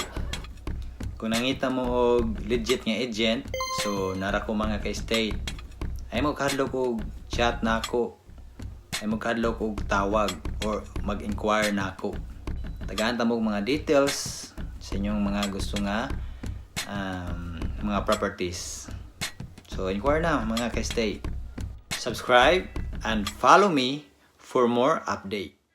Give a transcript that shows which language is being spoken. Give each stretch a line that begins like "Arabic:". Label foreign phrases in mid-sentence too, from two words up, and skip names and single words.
Cebuano: Kung nangita mo og legit nga agent, so nara ko mga ka-estate, ay mo kadlok og chat na ako, ay mo kadlok og tawag or mag-inquire na ako. Tagaan ta mo mga details sa inyong mga gusto nga mga properties. So inquire na mga ka-estate.
English: Subscribe and follow me for more update.